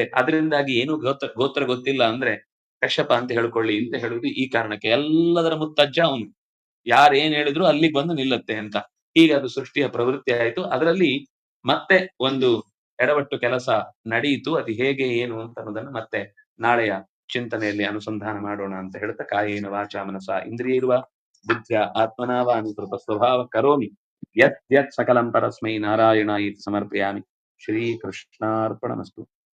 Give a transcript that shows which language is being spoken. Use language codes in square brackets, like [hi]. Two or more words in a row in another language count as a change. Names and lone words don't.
[kn] ಅದರಿಂದಾಗಿ ಏನು ಗೋತ್ರ ಗೊತ್ತಿಲ್ಲ ಅಂದ್ರೆ ಕಶ್ಯಪ ಅಂತ ಹೇಳ್ಕೊಳ್ಳಿ ಅಂತ ಹೇಳುವುದು ಈ ಕಾರಣಕ್ಕೆ. ಎಲ್ಲದರ ಮುತ್ತಜ್ಜ ಅವನು, ಯಾರೇನ್ ಹೇಳಿದ್ರು ಅಲ್ಲಿಗೆ ಬಂದು ನಿಲ್ಲುತ್ತೆ ಅಂತ. ಹೀಗೆ ಅದು ಸೃಷ್ಟಿಯ ಪ್ರವೃತ್ತಿ ಆಯ್ತು. ಅದರಲ್ಲಿ ಮತ್ತೆ ಒಂದು ಎಡವಟ್ಟು ಕೆಲಸ ನಡೆಯಿತು. ಅದು ಹೇಗೆ ಏನು ಅಂತ ಅನ್ನೋದನ್ನು ಮತ್ತೆ ನಾಳೆಯ ಚಿಂತನೆಯಲ್ಲಿ ಅನುಸಂಧಾನ ಮಾಡೋಣ ಅಂತ ಹೇಳ್ತಾ, [sa] ಕಾಯೇನ ವಾಚಾ ಮನಸಾ ಇಂದ್ರಿಯೈರ್ವ ಬುದ್ಧ್ಯ ಆತ್ಮನಾವ ಅನುಕೃತ ಸ್ವಭಾವ ಕರೋಮಿ ಯತ್ ಯತ್ ಸಕಲಂ ಪರಸ್ಮೈ ನಾರಾಯಣಾಯಿತಿ ಸಮರ್ಪಯಾಮಿ. ಶ್ರೀಕೃಷ್ಣಾರ್ಪಣಮಸ್ತು.